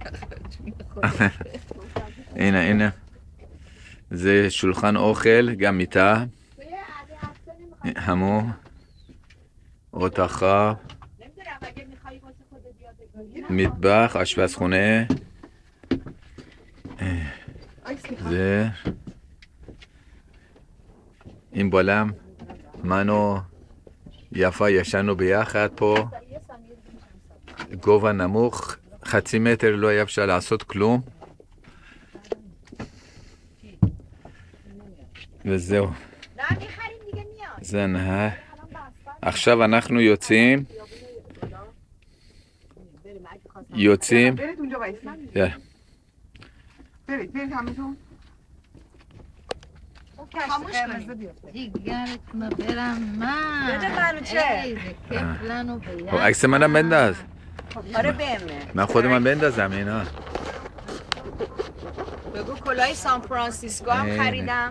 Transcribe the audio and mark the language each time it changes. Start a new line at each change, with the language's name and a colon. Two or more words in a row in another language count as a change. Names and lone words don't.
Persian: اینه
Hebrew: זה שולחן אוכל המיטה
Persian: همو اتاق خواب مطبخ آشپزخونه این بالام من و יפה
Hebrew: ישנו ביחד פה, גובה נמוך, 0.5 מטר לא היה אפשר לעשות כלום. וזהו. זה נהר. עכשיו אנחנו יוצאים. יאללה.
Persian: دیگرتونو برم من. بده منوچهر.
Hebrew: כיף לנו
Persian: خب عکس منم بنداز. آره بهمه. من خودم بندازم اینا. بگو کلاه سان فرانسیسکو هم خریدم.